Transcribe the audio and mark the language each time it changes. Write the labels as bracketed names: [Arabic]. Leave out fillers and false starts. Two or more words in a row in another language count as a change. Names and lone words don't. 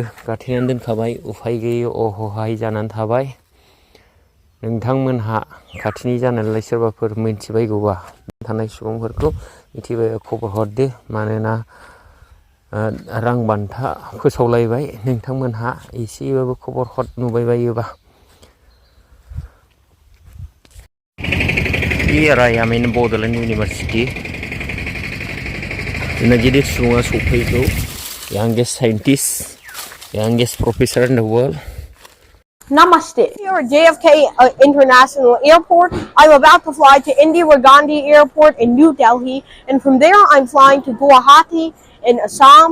[Bodo] गाथेनानै दोनखाबाय उफाय गैयै अहहाय जानानै थाबाय नोंथांमोनहा खाथिनि जानायलाय सोरबाफोर मिथिबायगौबा थानाय सुबुंफोरखौ मिथिबाय खबर हरदो मानोना रां बान्था फोसावलायबाय नोंथांमोनहा एसेबाबो खबर हर नुबाय बायोबा [English] Here I am in Bodoland University. जोंना गिदिर सुबुङा सफैगौ youngest scientist, youngest professor in the world. Namaste. Here at JFK International Airport. I'm about to fly to Indira Gandhi Airport in New Delhi, and from there I'm flying to Guwahati in Assam.